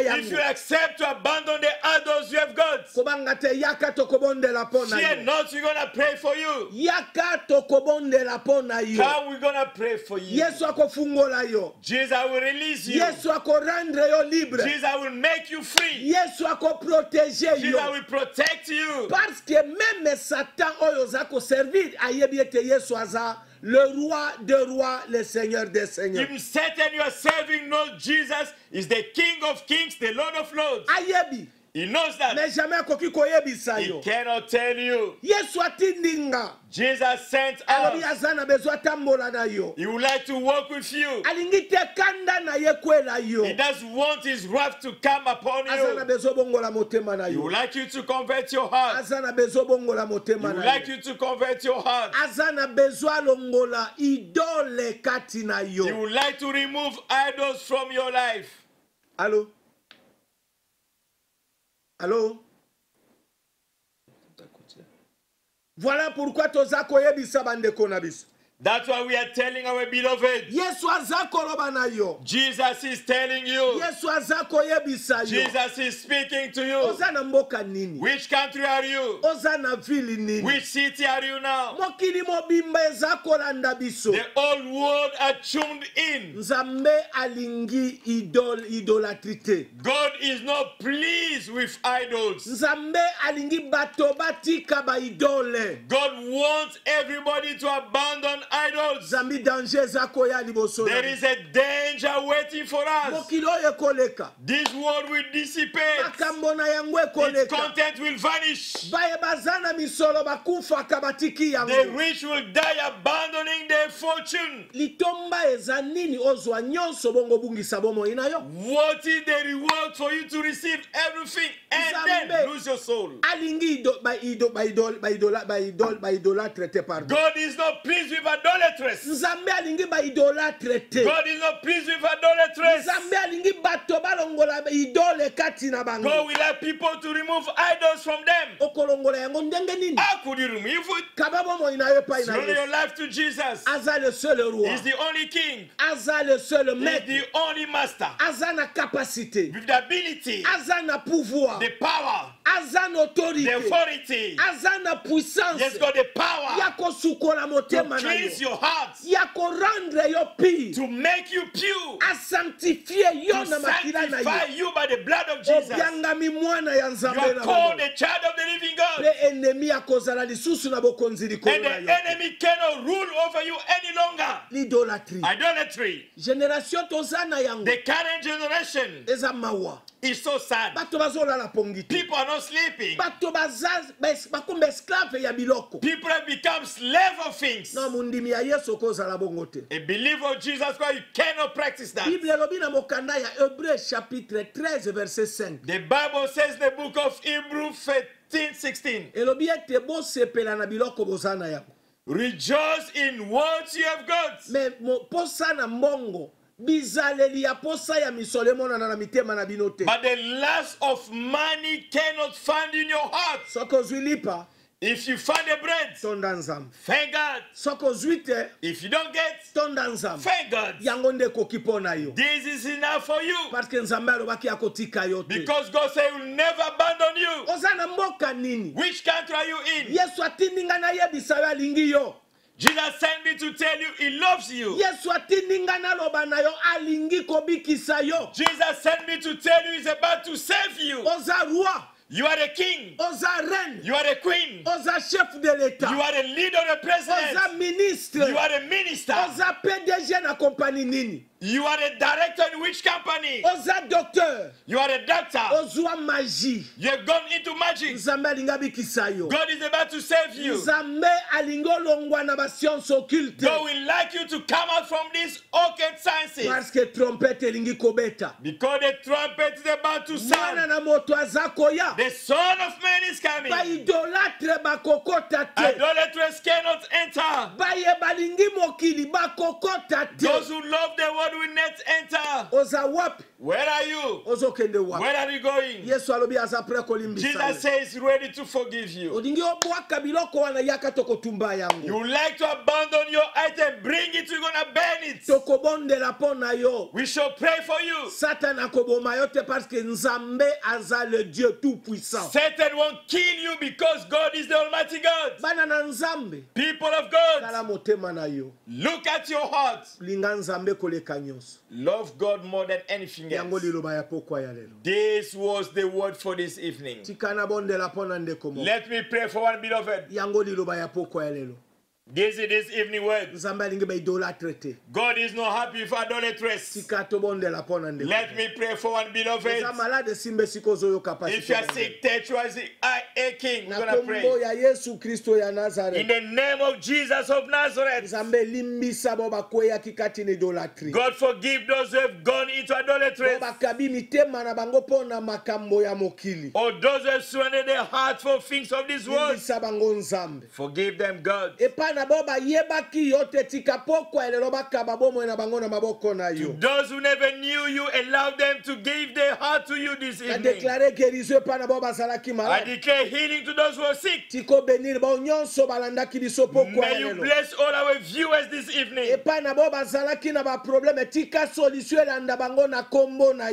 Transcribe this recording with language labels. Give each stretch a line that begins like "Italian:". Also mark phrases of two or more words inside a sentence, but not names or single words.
English: if you
Lingala: yango,
English: accept to abandon the idols you have got,
Lingala: kobanga te yaka tokobondela mpo na
English: fear
Lingala: yo,
English: not, we're gonna pray for you.
Lingala: yaka tokobondela mpo na yo.
English: Come, we're gonna pray for you.
Lingala: Yesu akofungola yo,
English: Jesus will release you.
Lingala: Yesu akorendre yo libre,
English: Jesus will make you free.
Lingala: Yesu akoprotege
English: Jesus
Lingala: yo,
English: will protect you.
French: parce que même Satan
Lingala: oyo oza koservir ayebi ete Yesu aza
French: le roi des rois, le seigneur des seigneurs.
English: Even Satan you are serving knows Jesus is the King of kings, the Lord of lords.
Lingala: Ayebi,
English: He knows that.
French: mais jamais
Lingala: akoki koyebisa
English: He
Lingala: yo.
English: cannot tell you.
Lingala: Yesu atindinga,
English: Jesus sent
Lingala: alobi
English: us.
Lingala: aza na besoin atambola na yo,
English: He would like to walk with you.
Lingala: alingi te kanda na ye kwela yo,
English: He doesn't want his wrath to come upon
Lingala: aza na
English: you.
Lingala: besoin bongola motema na
English: He
Lingala: yo,
English: would like you to convert your heart.
Lingala: aza na besoin bongola
English: He
Lingala: motema
English: would
Lingala: na
English: like
Lingala: yo,
English: you to convert your heart.
Lingala: aza na besoin longola idole kati na
English: He
Lingala: yo.
English: would like to remove idols from your life.
French: Allô? Allô? Voilà pourquoi
Lingala: toza koyebisa bandeko na biso.
English: That's why we are telling our beloved.
Lingala: Yesu aza koloba na yo,
English: Jesus is telling you.
Lingala: Yesu aza koyebisa yo.
English: Jesus is speaking to you.
Lingala: Oza na mboka nini,
English: Which country are you?
Lingala: oza na ville nini,
English: Which city are you now?
Lingala: mokili mobimba eza kolanda biso.
English: The whole world are tuned in.
Lingala: Nzambe alingi idolatrite,
English: God is not pleased with idols.
Lingala: Nzambe alingi bato batika ba idole.
English: God wants everybody to abandon idols.
Lingala: Nzambi danger eza koya liboso na
English: There
Lingala: biso.
English: is a danger waiting for us.
Lingala: Mokili oyo ekoleka,
English: This world will dissipate.
Lingala: makambo na yango
English: Its
Lingala: ekoleka,
English: content will vanish.
Lingala: baye baza na misolo bakufaka batiki
English: The
Lingala: yango.
English: rich will die abandoning their fortune.
Lingala: Litomba eza nini ozwa nyonso bongo bungisa bomoi na yo?
English: What is the reward for you to receive everything and then
Lingala: Nzambe
English: lose your soul?
Lingala: alingi baidolatre te, pardon.
English: God is not pleased with idolaters.
Lingala: Nzambe alingi baidolatre te.
English: God is not pleased with idolaters.
Lingala: Nzambe alingi bato balongola idole kati na bango.
English: God will have people to remove idols from them.
Lingala: Okolongola yango ndenge nini?
English: How could you remove it?
Lingala: Kaba bomoi na yo pai na
English: Surrender your
Lingala: yo.
English: life to Jesus.
French: Aza le seul roi,
English: He's the only king.
French: aza le seul
English: He's
French: maître,
English: the only master.
Lingala: aza na capacité,
English: With the ability,
Lingala: aza na pouvoir,
English: the power,
Lingala: aza na
English: the
French: autorité,
English: authority.
Lingala: aza na puissance
English: He's got the power
Lingala: ya kosukola
English: to
Lingala: motema na
English: cleanse
Lingala: yo,
English: your heart,
Lingala: ya korendre yo pire,
English: to make you pure,
Lingala: asanctifie yo
English: to
Lingala: na makila na
English: sanctify
Lingala: yo.
English: you by the blood of Jesus.
Lingala: Obiangami mwana ya
English: You
Lingala: Nzambe
English: are
Lingala: na
English: called
Lingala: bango.
English: a child of the living God.
Lingala: Pe ennemi akozala lisusu na bokonzi likolo
English: And
Lingala: na
English: the
Lingala: yo.
English: enemy cannot rule over you any longer.
French: L'idolâtrie.
English: Idolatry.
Lingala: Génération toza na yango
English: The current generation
Lingala: eza mawa.
English: is so sad.
Lingala: Bato bazolala pongi te.
English: People are not sleeping.
Lingala: Bato bakomba esclave ya biloko.
English: People have become slave of things.
Lingala: Na mundimi ya Yesu kozala bongo te.
English: A believer of Jesus Christ, you cannot practice that.
Lingala: Bible elobi na mokanda ya Hébreux
French: chapitre 13 verset 5.
English: The Bible says in the book of Hebrews 13:16.
Lingala: Elobi ete bosepela na biloko boza na yango.
English: Rejoice in what you have got.
Lingala: Me posa na mbongo bizaleli ya posa ya misolo emonana na mitema na bino te.
English: But the lust of money cannot find in your heart.
Lingala: Soki ozwi lipa,
English: If you find the bread,
Lingala: tonda Nzambe.
English: thank God.
Lingala: Soki ozwi te,
English: If you don't get,
Lingala: tonda Nzambe.
English: thank God.
Lingala: Yango nde ekoki mpo na yo.
English: This is enough for you.
French: Parce que
Lingala: Nzambe alobaki akotika yo te.
English: Because God said He will never abandon you.
Lingala: Oza na mboka nini?
English: Which country are you in?
Lingala: Yesu atindi nga nayebisa yo alingi yo.
English: Jesus sent me to tell you He loves you.
Lingala: Yesu atindi nga naloba na yo alingi kobikisa yo.
English: Jesus sent me to tell you He's about to save you.
Lingala: Oza roi,
English: You are a king.
Lingala: oza reine,
English: You are a queen.
Lingala: oza
French: chef de l'État,
English: You are a leader, a president.
Lingala: oza ministre,
English: You are a minister.
Lingala: oza PDG na kompani nini.
English: You are a director in which company?
Lingala: oza docteur
English: You are a doctor.
Lingala: ozwa magie
English: You have gone into magic.
Lingala: nzambe alingi abikisa yo
English: God is about to save you.
Lingala: nzambe alingi olongwa na bascience occulte
English: God will like you to come out from these occult sciences.
French: parce que
Lingala: trompete elingi kobeta
English: Because the trumpet is about to
Lingala: mwana
English: sound.
Lingala: na moto aza koya
English: The Son of Man is coming.
Lingala: baidolatre bakokota te
English: Idolaters cannot enter.
Lingala: baye balingi mokili bakokota te
English: Those who love the world will not enter.
Lingala: oza wapi
English: Where are you?
Lingala: ozokende wapi
English: Where are you going?
Lingala: yesu alobi aza pre kolimbisa
English: Jesus says he's ready to forgive you.
Lingala: olingi obwaka biloko wana yaka tokotumba yango
English: You like to abandon your item, bring it, we're gonna burn it.
Lingala: tokobondela mpo na yo
English: We shall pray for you.
Lingala: satan akoboma yo te
French: parce que
Lingala: nzambe aza
French: le dieu tout puissant
English: Satan won't kill you because God is the Almighty God.
Lingala: bana na nzambe
English: People of God,
Lingala: tala motema na yo
English: look at your heart.
Lingala: linga nzambe koleka nyonso
English: Love God more than anything
Lingala: yango
English: else.
Lingala: liloba ya pokwa ya lelo
English: This was the word for this evening.
Lingala: tika nabondela mpo na ndeko moko
English: Let me pray for one beloved.
Lingala: yango liloba ya pokwa ya lelo
English: This is this evening word.
Lingala: nzambe alingi baidolatre te
English: God is not happy for idolatress.
Lingala: tika tobondela mpo na ndeko
English: Let me pray for one beloved.
Lingala: oza malade simba esika ozoyoka
English: If you are sick, touch you as the eye aching. We're
Lingala: na
English: gonna
Lingala: kombo
English: pray.
Lingala: ya yesu kristo ya
English: In
Lingala: nazareth
English: the name of Jesus of Nazareth.
Lingala: nzambe elimbisa bo bakweyaki kati na idolatrie
English: God forgive those who have gone into
Lingala: bo
English: idolatry.
Lingala: bakabi mitema na bango mpo na makambo ya mokili
English: Or those who have surrendered their heart for things of this world.
Lingala: limbisa bango nzambe
English: Forgive them, God.
Lingala: epai na bo bayebaki yo te tika pokwa elelo bakaba bomoi na bango na maboko na yo
English: Those who never knew you, allow them to give their heart to you this evening.
Lingala: nadeklare guérison epai na bo bazalaki
English: I
Lingala: malade
English: declare healing to those who are sick.
Lingala: tikobenir bao nyonso balandaki biso pokwa
English: May you
Lingala: elelo
English: bless all our viewers this evening.
Lingala: epai na bo bazalaki na baprobleme tika solution elanda bango na kombo na